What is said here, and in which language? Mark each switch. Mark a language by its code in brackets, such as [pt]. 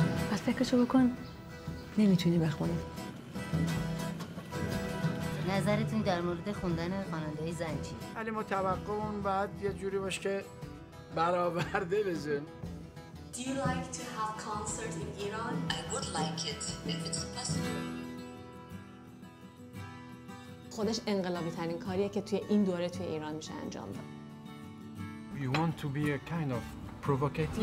[fa] پس فکرشو بکن نمیتونی بخونی. نظرتون در مورد خوندن خواننده زن چی؟ ولی ما توقعمون باید یه جوری باشه که برآورده بشه. [en] Do you like to have concert in Iran? I would like it if it's possible. [fa] خودش انقلابی ترین کاریه که توی این دوره توی ایران میشه انجام داد. [en] You want to be a kind of provocative?